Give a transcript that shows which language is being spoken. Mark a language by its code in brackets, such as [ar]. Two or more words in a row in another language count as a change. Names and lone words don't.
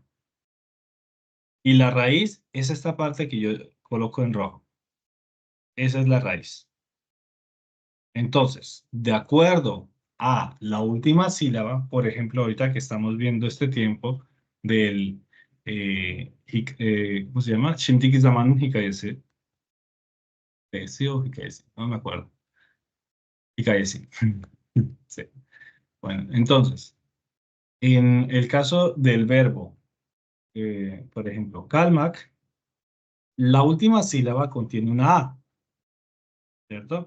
[es] Y la raíz es esta parte que yo coloco en rojo. Esa es la raíz. Entonces, de acuerdo a la última sílaba, por ejemplo, ahorita que estamos viendo este tiempo del, ¿cómo se llama? [tr] Şimdiki zamanın hikayesi. ¿Hikayesi o hikayesi? [es] No me acuerdo. [tr] Hikayesi. Sí. [es] Bueno, entonces, en el caso del verbo, por ejemplo, kalmak, la última sílaba contiene una A, ¿cierto?